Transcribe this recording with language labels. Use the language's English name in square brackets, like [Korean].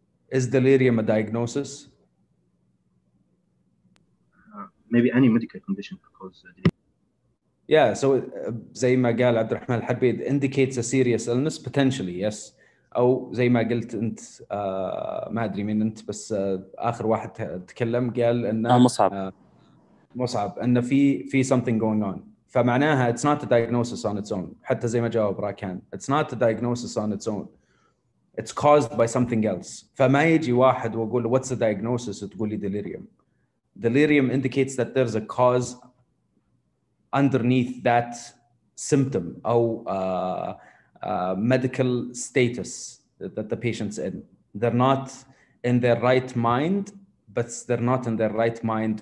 [English] Is delirium a diagnosis? Maybe any medical condition because Yeah, so [Arabic] زي ما قال [English] عبد الرحمن الحربي it indicates a serious illness potentially, yes. [Arabic] أو زي ما قلت أنت ما أدري مين أنت بس آخر واحد تكلم قال إنه مصعب إنه في [English] something going on. [Arabic] فمعناها [English] it's not a diagnosis on its own. [Arabic] حتى زي ما جاوب راكان. [English] It's not a diagnosis on its own. It's caused by something else. [Arabic] فما يجي واحد وأقول [English] what's the diagnosis [Arabic] تقول لي delirium. [English] Delirium indicates that there's a cause underneath that symptom or medical status that the patient's in. They're not in their right mind, but they're not in their right mind.